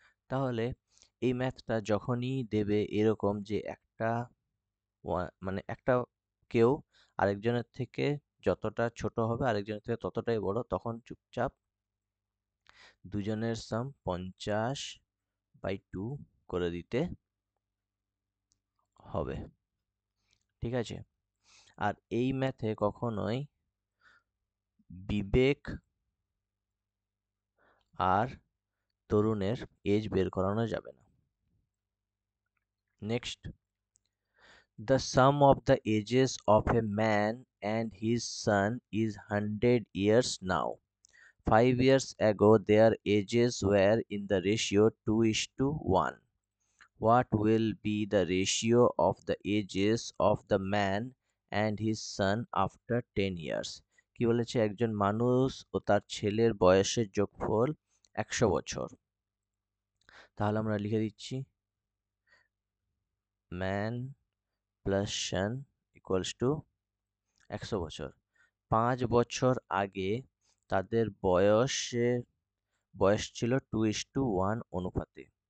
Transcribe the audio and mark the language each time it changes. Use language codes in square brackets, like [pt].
[bn] তাহলে এই ম্যাথটা যখনই দেবে এরকম যে একটা মানে একটা কেউ আরেকজনের থেকে যতটা ছোট হবে আরেকজনের থেকে ততটাই বড়, তখন চুপচাপ দুজনের সাম 50/2 করে দিতে হবে। ঠিক আছে? আর এই ম্যাথে কখনোই বিবেক আর তরুণের এজ বের করানো যাবে না। [en] Next, the sum of the ages of a man and his son is 100 years now. 5 years ago their ages were in the ratio 2:1. What will be the ratio of the ages of the man and his son after 10 years? [bn] কি বলেছে একজন মানুষ ও তার ছেলের বয়সের যোগফল 100 বছর। তাহলে আমরা লিখে দিচ্ছি [en] man plus son equals to [bn] 100 বছর। 5 বছর আগে তাদের বয়স ছিল 2:1 অনুপাতে।